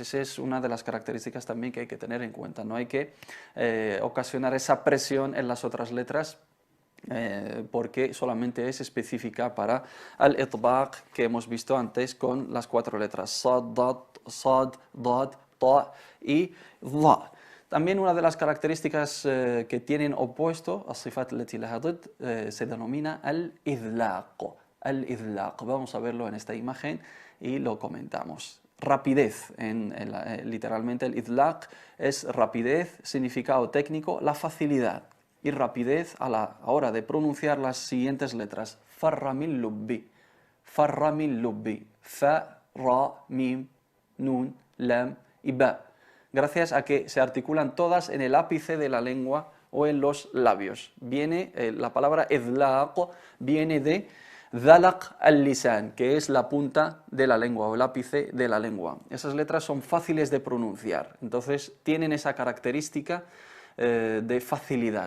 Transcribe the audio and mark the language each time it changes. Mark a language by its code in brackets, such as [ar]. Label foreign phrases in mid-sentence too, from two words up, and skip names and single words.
[es] Esa es una de las características también que hay que tener en cuenta. No hay que ocasionar esa presión en las otras letras, porque solamente es específica para el itbaq que hemos visto antes con las 4 letras sad, dad, ta y dha. También una de las características que tienen opuesto, [ar] الصفات التي لها ضد, [es] se denomina al-idlaq. Al-idlaq. Vamos a verlo en esta imagen y lo comentamos. Rapidez, literalmente el idlaq es rapidez, significado técnico, la facilidad y rapidez a la hora de pronunciar las siguientes letras. [ar] فر من لب, [es] fa, ra, mim, nun, lam y ba. Gracias a que se articulan todas en el ápice de la lengua o en los labios. Viene la palabra idlaq, viene de [ar] ذلق اللسان, [es] que es la punta de la lengua o el ápice de la lengua. Esas letras son fáciles de pronunciar, entonces tienen esa característica de facilidad.